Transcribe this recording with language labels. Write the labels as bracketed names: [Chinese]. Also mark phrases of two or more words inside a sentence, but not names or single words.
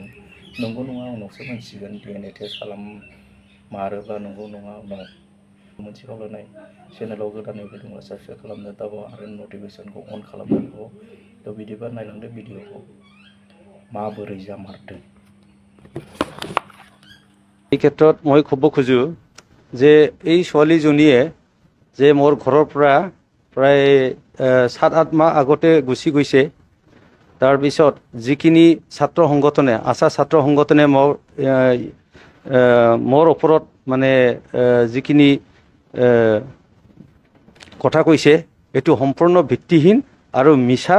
[Bodo] नंगौ नङा उनावसो मोनसिगोन। [English] DNA test [Bodo] खालाममारोबा नंगौ नङा उनाव मोनसे खावलायनाय चेनेलाव गोदानै फैदोंब्ला साबस्क्राइब खालामनो दाबाव आरो नटिफिकेसनखौ अन खालामनांगौ। थ' बिदिबा नायलांदो भिडिअखौ माबोरै जामारदों। [Assamese] এই ক্ষেত্ৰত মই ক'ব খোজোঁ যে এই ছোৱালীজনীয়ে যে মোৰ ঘৰৰ পৰা প্ৰায় 7-8 মাহ আগতে গুচি গৈছে। তাৰপিছত যিখিনি ছাত্ৰ সংগঠনে আশা ছাত্ৰ সংগঠনে মোৰ ওপৰত মানে যিখিনি কথা কৈছে এইটো সম্পূৰ্ণ ভিত্তিহীন আৰু মিছা।